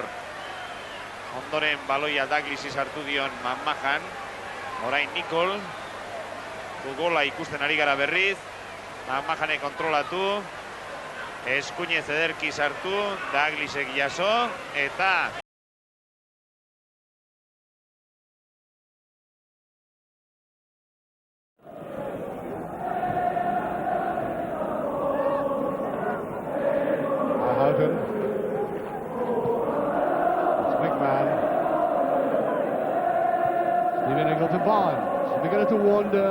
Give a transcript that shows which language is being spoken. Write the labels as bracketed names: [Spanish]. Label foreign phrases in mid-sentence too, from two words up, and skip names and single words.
[Basque] Ondoren baloia Dalglishi sartu dion McMahon. Orain Nicol. Gola ikusten ari gara berriz. McMahonek kontrolatu. Eskuinez ederki sartu, Dalglishek jaso, eta... Houghton. [English] It's McMahon. Leaving it to Barnes. Beginning to wander.